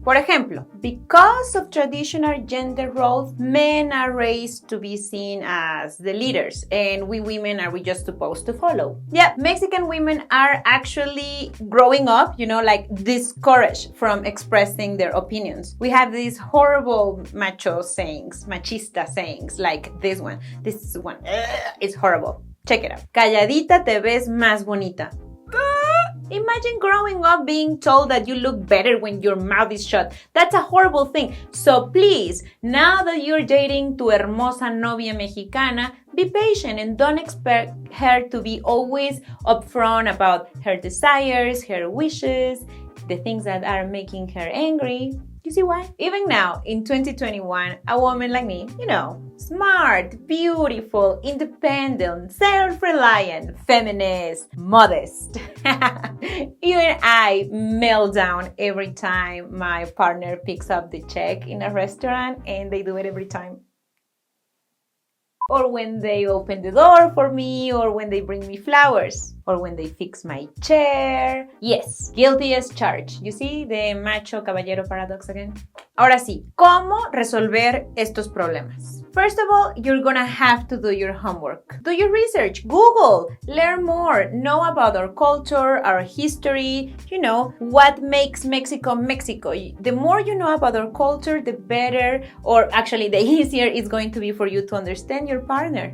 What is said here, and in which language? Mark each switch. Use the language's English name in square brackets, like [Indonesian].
[Spanish] Por ejemplo, [English] because of traditional gender roles, men are raised to be seen as the leaders, and we women are just supposed to follow. Yeah, Mexican women are actually growing up, discouraged from expressing their opinions. We have these horrible macho sayings, machista sayings, like this one. This one, it's horrible. Check it out. [Spanish] Calladita te ves más bonita. [English] Imagine growing up being told that you look better when your mouth is shut. That's a horrible thing. So please, now that you're dating [Spanish] tu hermosa novia mexicana, [English] be patient and don't expect her to be always upfront about her desires, her wishes, the things that are making her angry. You see why? Even now, in 2021, a woman like me, smart, beautiful, independent, self-reliant, feminist, modest. Even I melt down every time my partner picks up the check in a restaurant, and they do it every time. or when they open the door for me, or when they bring me flowers, or when they fix my chair. Yes, guilty as charged. You see the Macho-Caballero Paradox again? [Spanish] Ahora sí, ¿cómo resolver estos problemas? [English] First of all, you're gonna have to do your homework. Do your research, Google, learn more, know about our culture, our history, what makes Mexico, Mexico. The more you know about our culture, the better, or actually the easier it's going to be for you to understand your partner.